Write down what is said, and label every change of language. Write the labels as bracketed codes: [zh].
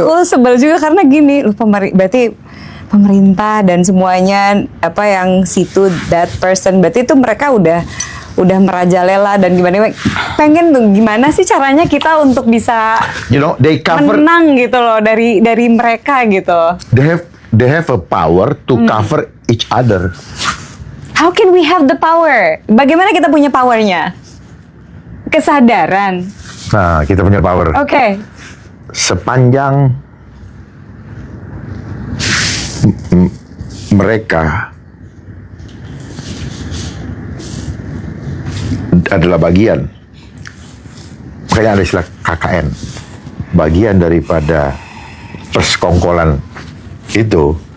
[id] aku sebel juga karena gini, berarti pemerintah dan semuanya apa yang situ [en] that person, [id] berarti itu mereka udah merajalela dan gimana pengen tuh gimana sih caranya kita untuk bisa [en] You know, they cover. [id] menang gitu loh dari mereka gitu. [en] They have a power to cover each other. How can we have the power? [id] Bagaimana kita punya powernya? Kesadaran. Nah, kita punya power. Oke. Sepanjang mereka adalah bagian, makanya ada istilah KKN, bagian daripada persekongkolan itu.